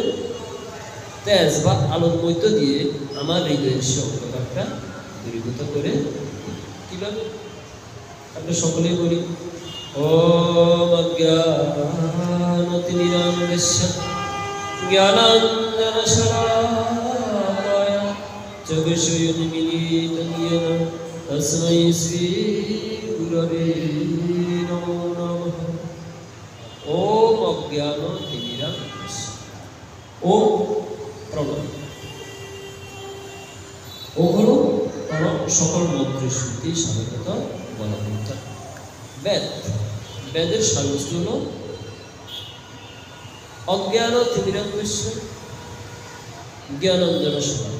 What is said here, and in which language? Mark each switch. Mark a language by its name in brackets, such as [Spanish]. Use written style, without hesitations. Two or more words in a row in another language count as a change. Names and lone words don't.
[Bangla] তেজ বা আলোর মধ্য দিয়ে আমার হৃদয়ের সে অন্ধকারটা দূরীভূত করে। কিভাবে? আমরা সকলেই বলি, [Sanskrit] ওম অজ্ঞানতিমিরান্ধস্য জ্ঞানাঞ্জনশলাকয়া চক্ষুষুন্মিলিतं येन তস্मै শ্রীগুরবে নমো নমঃ। ওম অজ্ঞানতিমিরান্ধস্য। [Bangla] ওম প্রণব। ওম হলো সকল মন্ত্রের শুদ্ধি সাধারণত বলা হতো। বেদ, বেদের সারবস্তু হল [Sanskrit] অজ্ঞান তিমিরান্ধস্য জ্ঞানাঞ্জন শলাকা।